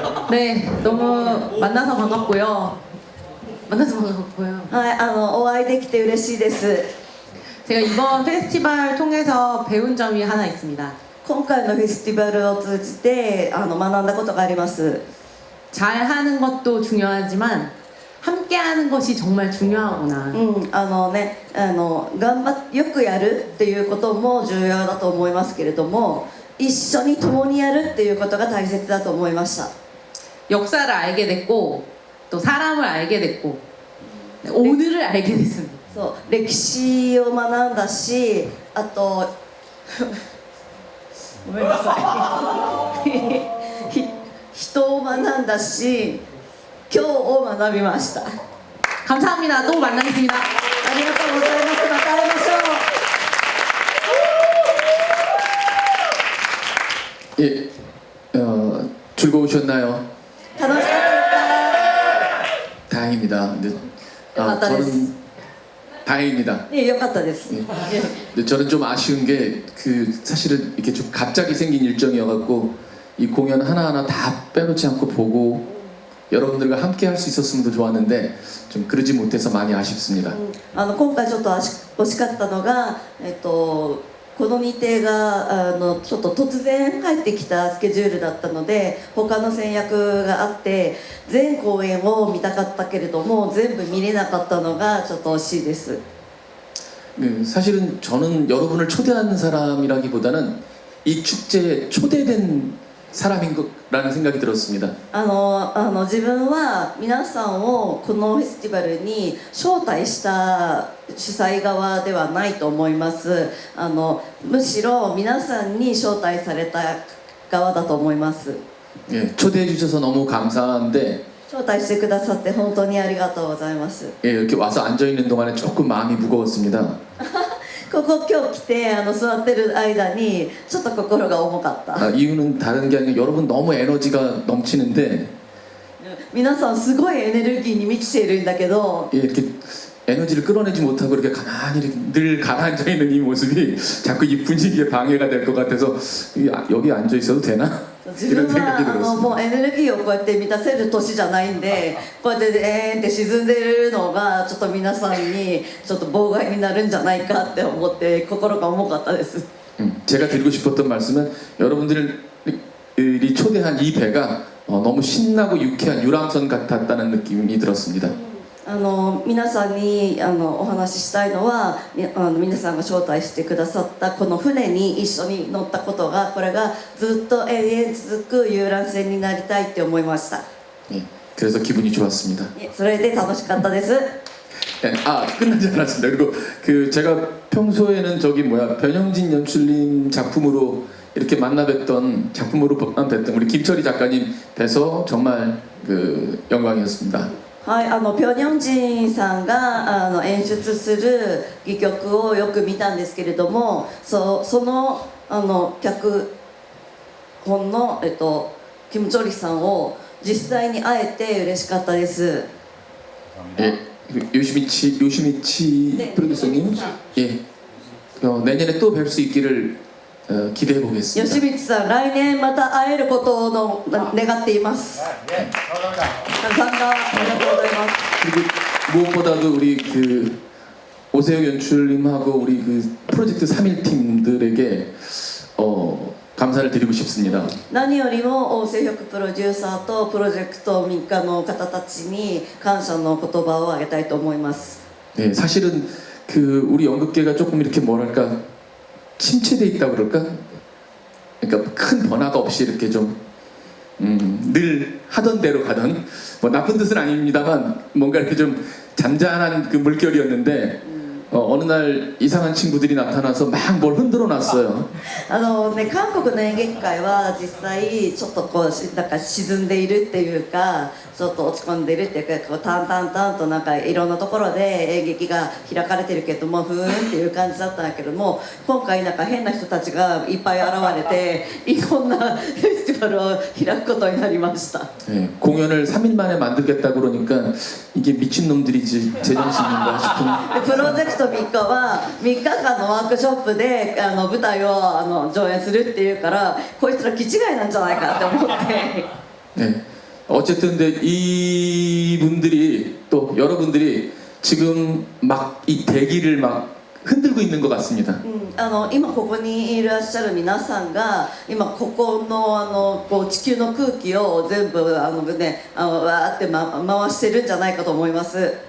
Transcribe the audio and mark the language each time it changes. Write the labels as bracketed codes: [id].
[ko] 네, 너무 만나서 반갑고요. [ja] お会いできて嬉しいです。 [ko] 제가 이번 페스티벌 통해서 배운 점이 하나 있습니다. [ja] 今回のフェスティバルを通じて学んだことがあります。 [ko] 잘하는 것도 중요하지만 함께하는 것이 정말 중요하구나. [ja] よくやるっていうことも重要だと思いますけれども、一緒に共にやるっていうことが大切だと思いました。 [ko] 역사를 알게 됐고 또 사람을 알게 됐고 오늘을 알게 됐습니다. [ja] そう、歴史を学んだし、あとごめんなさい人を学んだし、今日を学びました。 [ko] 감사합니다. 또 만나겠습니다. [ja] ありがとうございます。また会いましょう。 [ko] 예, 즐거우셨나요? [ja] 楽しかったですか？ [ko] 다행입니다. 근데, [ja] よかったです。 [ko] 저는 다행입니다. [ja] 네, よかったです。 [ko] 근데 저는 좀 아쉬운 게 사실은 이렇게 좀 갑자기 생긴 일정이어갖고 이 공연 하나하나 다 빼놓지 않고 보고 여러분들과 함께 할 수 있었으면 더 좋았는데 좀 그러지 못해서 많이 아쉽습니다. [ja] 今回ちょっと惜しかったのが、この日程がちょっと突然入ってきたスケジュールだったので他の戦略があって全公演を見たかったけれども全部見れなかったのがちょっと惜しいです。 [ko] 사실은 저는 여러분을 초대하는 사람이라기보다는 이 축제에 초대된 사람인 거라는 생각이 들었습니다. [ja] 自分は皆さんをこのフェスティバルに招待した主催側ではないと思います。むしろ皆さんに招待された側だと思います。 [ko] 예, 초대해 주셔서 너무 감사한데 [ja] 招待してくださって本当にありがとうございます。 [ko] 예, 이렇게 와서 앉아 있는 동안에 조금 마음이 무거웠습니다. [ja] ここ今日来て座ってる間にちょっと心が重かった。 [ko] 이유는 다른 게 아니라 여러분 너무 에너지가 넘치는데 [ja] 皆さんすごいエネルギーに満ちているんだけど [ko] 예, 이렇게 에너지를 끌어내지 못하고 이렇게 가만히 이렇게 늘 가라앉아 있는 이 모습이 자꾸 이 분위기에 방해가 될 것 같아서 여기 앉아 있어도 되나? [ja] 自分はもうエネルギーをこうやって満たせる年じゃないんでこうやってって沈んでるのがちょっと皆さんにちょっと妨害になるんじゃないかって思って心が重かったです。 [ko] 제가 드리고 싶었던 말씀은 여러분들 분들이 초대한 이 배가 너무 신나고 유쾌한 유람선 같았다는 느낌이 들었습니다. [ja] 皆さんにお話ししたいのは皆さんが招待してくださったこの船に一緒に乗ったことがこれがずっと永遠続く遊覧船になりたいって思いました。 [ko] 그래서 기분이 좋았습니다. [ja] それで楽しかったです。 [ko] 끝나지 않았습니다. 그리고 제가 평소에는 변영진 연출님 작품으로 이렇게 만나 뵀던 우리 김철희 작가님 뵈서 정말 영광이었습니다. [ja] はい、ピョン・ヨンジンさんが演出する戯曲をよく見たんですけれども、その脚本の、キム・チョリさんを実際に会えて嬉しかったです。 [ko] 요시미치 프로듀서님, 내년에 또 뵐 수 있기를 기대해 보겠습니다. [ja] 吉光さん、来年また会えることを願っています。参加ありがとうございます。 [ko] 그리고 무엇보다도 우리 오세혁 연출님하고 우리 프로젝트 3일 팀들에게 감사를 드리고 싶습니다. [ja] 何よりも大瀬ヒョクプロデューサーとプロジェクト3日の方たちに感謝の言葉をあげたいと思います。 [ko] 네, 사실은 우리 연극계가 조금 이렇게 뭐랄까 침체돼 있다 그럴까? 그러니까 큰 변화가 없이 이렇게 좀 늘 하던 대로 가던 나쁜 뜻은 아닙니다만 뭔가 이렇게 좀 잔잔한 물결이었는데 어느 날 이상한 친구들이 나타나서 막 뭘 흔들어 놨어요. [ja] 韓国の演劇界は実際ちょっとなんか沈んでいるっていうかちょっと落ち込んでいるっていうか淡々となんかいろんなところで演劇が開かれてるけどもふーんっていう感じだったんだけども今回なんか変な人たちがいっぱい現れていろんなフェスティバルを開くことになりました。 [ko] 네, 공연을 3일 만에 만들겠다 그러니까 이게 미친놈들이지 제정신인가 싶은 [ja] プロジェクト3日は3日間のワークショップで舞台を上演するっていうからこいつら気違いなんじゃないかって思って。 [ko] 네. 어쨌든 근데 이분들이 또 여러분들이 지금 막 이 대기를 막 흔들고 있는 것 같습니다. [ja] 今ここにいらっしゃる皆さんが今ここの地球の空気を全部わーって回してるんじゃないかと思います。